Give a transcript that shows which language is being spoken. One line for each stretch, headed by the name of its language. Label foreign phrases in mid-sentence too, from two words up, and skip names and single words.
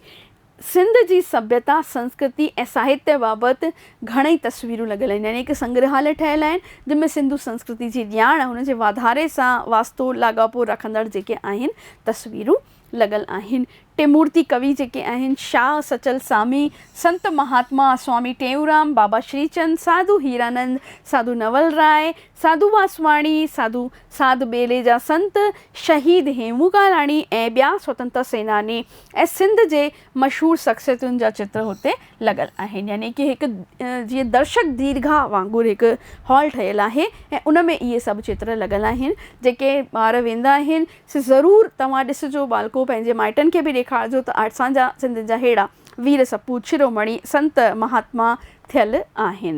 Sindhi: सिंध जी सभ्यता संस्कृति ऐं साहित्य बाबति घणेई तस्वीरूं लॻल आहिनि, यानी हिकु संग्रहालय ठहियलु आहिनि जंहिंमें सिंधु संस्कृति जी ॼाण हुनजे वाधारे सां वास्तो लाॻापो रखंदड़ जेके आहिनि तस्वीरूं लॻल आहिनि। टिमूर्ति कवि जेके आहिनि, शाह सचल सामी, संत महात्मा स्वामी टेऊंराम, बाबा श्रीचंद, साधु हीरानंद, साधु नवल राय, साधु वासवाणी, साधु साध बेले जा संत, शहीद हेमू कालाणी ऐं ॿिया स्वतंत्र सेनानी ऐं सिंध जे मशहूरु शख़्सियतुनि जा चित्र हुते लॻल आहिनि। यानी कि हिकु जीअं दर्शक दीर्घा वांगुरु हिकु हॉल ठहियलु आहे ऐं उन में इहे सभु चित्र लॻल आहिनि। जेके ॿार वेंदा आहिनि से ज़रूरु तव्हां ॾिसिजो, बालको पंहिंजे माइटनि खे बि ॾेखारिजो त असांजा सिंध जा अहिड़ा वीर सपूत शिरोमणी संत महात्मा थियल आहिनि।